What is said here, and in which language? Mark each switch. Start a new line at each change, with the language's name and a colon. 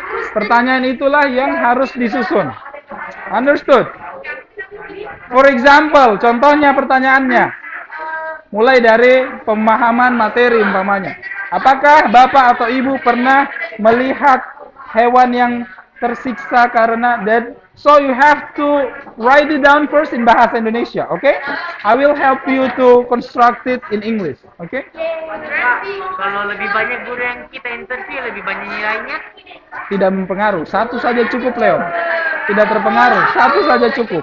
Indonesian: Pertanyaan itulah yang harus disusun.
English: Understood? For example,
Indonesian: contohnya pertanyaannya, mulai dari pemahaman materi umpamanya. Apakah Bapak atau Ibu pernah melihat hewan yang tersiksa karena dead?
English: So you have to write it down first in bahasa Indonesia, okay? I will help you to construct it in English, okay?
Indonesian: Kalau lebih banyak guru yang kita interview, lebih banyak nilainya? Tidak mempengaruhi, satu saja cukup, Leon. Tidak terpengaruh, satu saja cukup.